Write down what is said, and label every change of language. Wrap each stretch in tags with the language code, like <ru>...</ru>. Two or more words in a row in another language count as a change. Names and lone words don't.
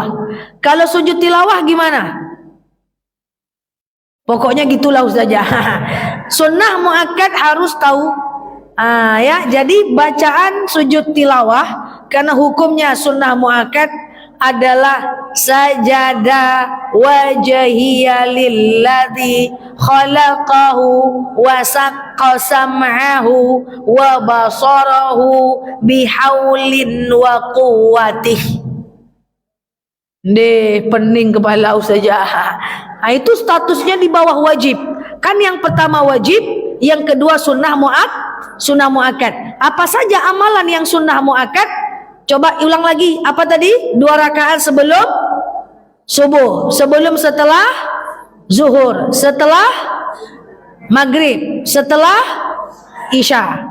<id>Kalau sujud tilawah gimana? Pokoknya gitulah Ustazah. Sunnah muakkad harus tahu. Ya, jadi bacaan sujud tilawah karena hukumnya sunnah muakkad adalah</id> <ar>سجد وجهي للذي خلقه وشق سمعه وبصره بحوله وقوته.</ar> <id>Pening kepala Ustazah. Itu statusnya di bawah wajib. Kan yang pertama wajib, yang kedua sunnah muakkad. Apa saja amalan yang sunnah muakkad? Coba ulang lagi. Apa tadi? 2 rakaat sebelum subuh, setelah zuhur, setelah maghrib, setelah isya.</id>